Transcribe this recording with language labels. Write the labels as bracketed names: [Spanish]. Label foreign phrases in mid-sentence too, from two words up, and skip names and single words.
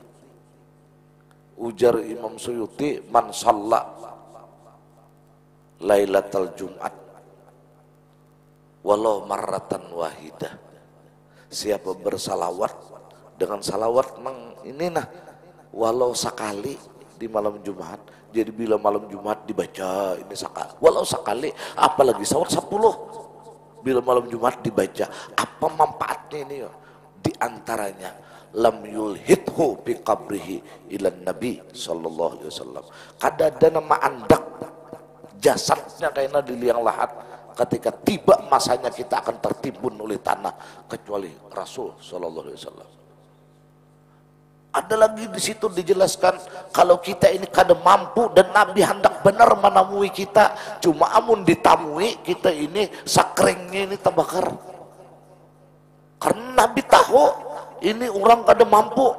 [Banjar] ujar Imam Suyuti [Arabic] من صلى ليلة الجمعة ولو مرة واحدة [Banjar] siapa bersalawat dengan salawat nang ini nah walau sekali di malam Jumat jadi bila malam Jumat dibaca ini sekali walau sekali apalagi salawat 10 bila malam Jumat dibaca apa manfaatnya ini ya di antaranya [Arabic] لم يلحد بقبره إلا النبي صلى الله عليه وسلم [Banjar] kada ada nama andak jasadnya kayaknya di liang lahat ketika tiba masanya kita akan tertimbun oleh tanah, kecuali Rasul [Arabic] صلى الله عليه وسلم. [Banjar] Ada lagi di situ dijelaskan kalau kita ini kada mampu dan Nabi hendak benar menamui kita, cuma amun ditamui kita ini sakrengnya ini terbakar. Karena Nabi tahu ini orang kada mampu.